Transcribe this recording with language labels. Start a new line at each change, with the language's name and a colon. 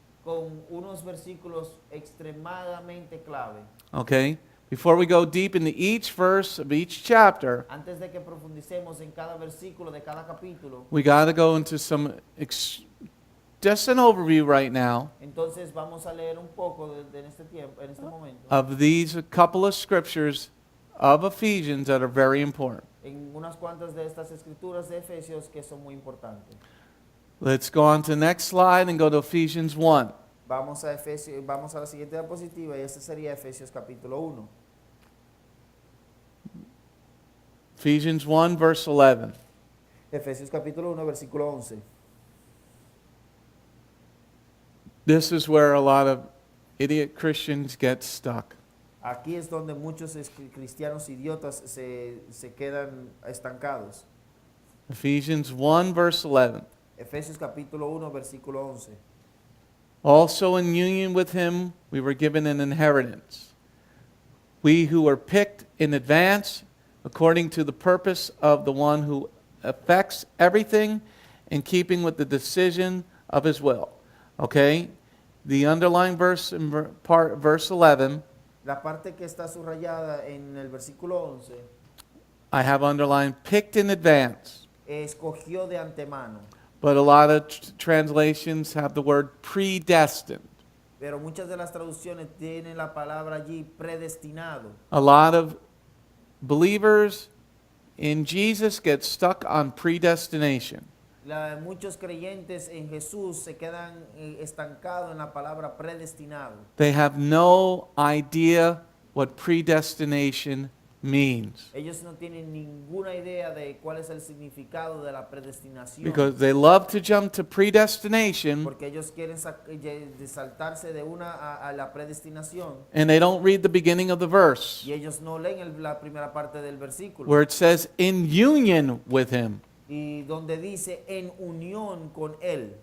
Spanish: con unos versículos extremadamente clave.
English: Okay? Before we go deep into each verse of each chapter,
Spanish: Antes de que profundicemos en cada versículo de cada capítulo,
English: we got to go into some, just an overview right now
Spanish: entonces vamos a leer un poco en este tiempo, en este momento,
English: of these couple of scriptures of Ephesians that are very important.
Spanish: en unas cuantas de estas escrituras de Efesios que son muy importantes.
English: Let's go on to the next slide and go to Ephesians 1.
Spanish: Vamos a la siguiente diapositiva y este sería Efesios capítulo 1.
English: Ephesians 1, verse 11.
Spanish: Efesios capítulo 1, versículo 11.
English: This is where a lot of idiot Christians get stuck.
Spanish: Aquí es donde muchos cristianos idiotas se quedan estancados.
English: Ephesians 1, verse 11.
Spanish: Efesios capítulo 1, versículo 11.
English: Also in union with him we were given an inheritance. We who were picked in advance according to the purpose of the one who affects everything in keeping with the decision of his will. Okay? The underlying verse in verse 11,
Spanish: La parte que está subrayada en el versículo 11,
English: I have underlined picked in advance.
Spanish: escogió de antemano.
English: But a lot of translations have the word predestined.
Spanish: Pero muchas de las traducciones tienen la palabra allí predestinado.
English: A lot of believers in Jesus get stuck on predestination.
Spanish: Muchos creyentes en Jesús se quedan estancados en la palabra predestinado.
English: They have no idea what predestination means
Spanish: Ellos no tienen ninguna idea de cuál es el significado de la predestinación.
English: because they love to jump to predestination
Spanish: Porque ellos quieren saltarse de una a la predestinación
English: and they don't read the beginning of the verse
Spanish: y ellos no leen la primera parte del versículo.
English: where it says in union with him.
Spanish: Y donde dice en unión con Él.